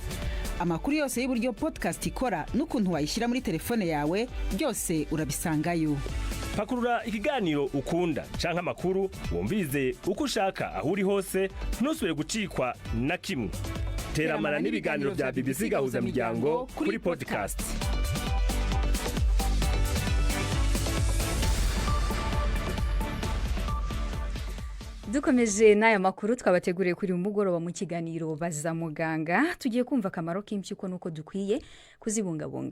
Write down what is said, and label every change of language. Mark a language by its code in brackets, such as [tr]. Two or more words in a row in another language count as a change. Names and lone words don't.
[rw] Amakuru yose y'uburyo podcast ikora n'ukuntu wayishyira muri telefone yawe byose urabisangayo. [rn] Pakurura ikiganiro ukunda canke amakuru wumvize uko ushaka aho uri hose, ntusubire gucikwa na kimwe. Teramana n'ibiganiro bya BBC gahuza miryango kuri podcast. [rw] Dukomeje n'aya makuru twabateguriye kuri umugoroba mu kiganiro baza muganga, tugiye kumva akamaro k'impyiko nuko dukwiye kuzibungabunga.